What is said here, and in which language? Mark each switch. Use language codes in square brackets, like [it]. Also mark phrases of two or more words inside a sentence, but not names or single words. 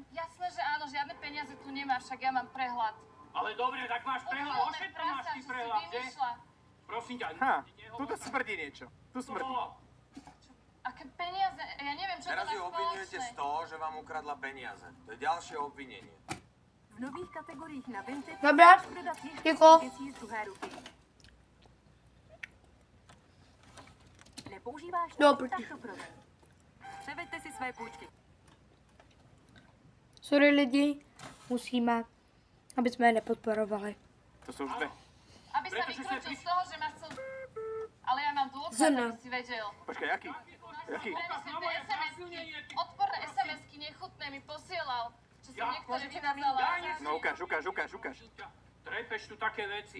[sk] Jasné, že áno, žiadne peniaze tu nemá, však ja mám prehľad. Ale dobre, tak máš prehľad, o Uchylné všetko máš prasa, ty čo si prehľad, že? vymýšľa. Prosím ťa, Tuto smrdí niečo. Tu To smrdí. bolo. Aké peniaze? Ja neviem, čo Teraz to ju má obvinujete z spoločné. toho, že vám ukradla peniaze. To je ďalšie obvinenie. [cs] V nových kategoriích na Vinted [sk] Dobra, [cs] můžeš prodat ještě [sk] ticho. [cs] věcí z druhé ruky. Nepoužíváš to? Dobrý. Tak to prodej. Převeďte si své půjčky. Sorry lidi, musíme, aby jsme je nepodporovali. [sk] To sú už dve. Aby sa Pretože sa vykročil z toho, že ma chcel... Ale ja mám dôkaz, Zrna. aby si vedel. Počkaj, aký? Jaký? Prenesiem tie SMS-ky. Odporné SMS-ky nechutné mi posielal. Čo som Ja? niektoré Môžete nám vykázala. No ukáž. Trepeš tu také veci.